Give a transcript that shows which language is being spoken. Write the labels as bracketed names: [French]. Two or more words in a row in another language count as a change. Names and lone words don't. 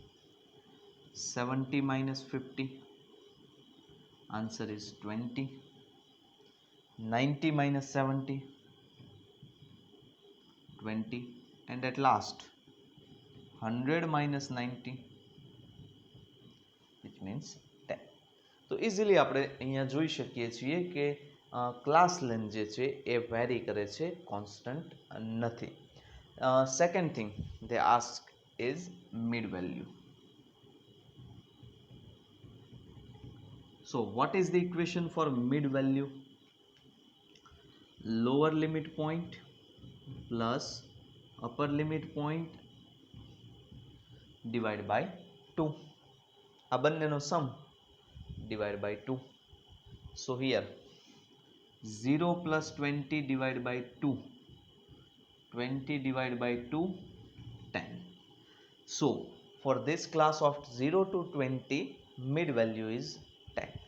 [English] 70 minus 50, answer is 20. 90 minus 70, 20. And at last 100 minus 90, which means 10. [Gujarati] તો ઇઝીલી આપણે અહીંયા જોઈ શકીએ છીએ કે [English] class length [Gujarati] જે છે એ વેરી કરે છે, કોન્સ્ટન્ટ નથી. [English] second thing they ask is mid value. So what is the equation for mid value? Lower limit point plus upper limit point divided by 2. [Gujarati] આ બંનેનો [English] sum divided by 2. So here 0 plus 20 divided by 2. 20 divided by 2, 10. So for this class of 0 to 20, mid value is 10.